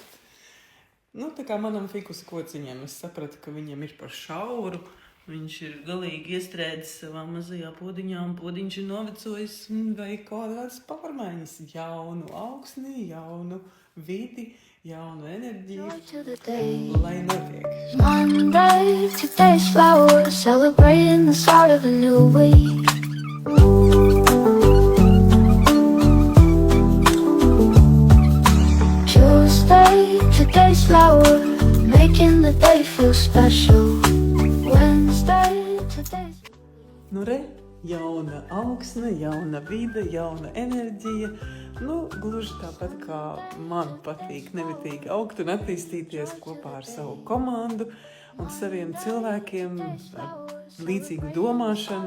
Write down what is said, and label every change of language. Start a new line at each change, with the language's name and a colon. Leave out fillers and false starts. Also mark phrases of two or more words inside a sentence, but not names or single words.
Latvian: Tā kā manam fikus kociņam, es sapratu, ka viņam ir par šauru. Viņš ir galīgi iestrēdis savā mazajā podiņā, un podiņš ir novecojis un vajag kādas pārmaiņas. Jaunu augsni, jaunu vidi, jaunu enerģiju, lai notiek.
English: Monday, today's flowers, celebrating the start of a new week. Tuesday, today's flower, making the day feel special. Wednesday, today's...
Latvian: Jauna augsne, jauna vide, jauna enerģija. Gluži tāpat kā man patīk nemitīgi augt un attīstīties kopā ar savu komandu un saviem cilvēkiem ar līdzīgu domāšanu.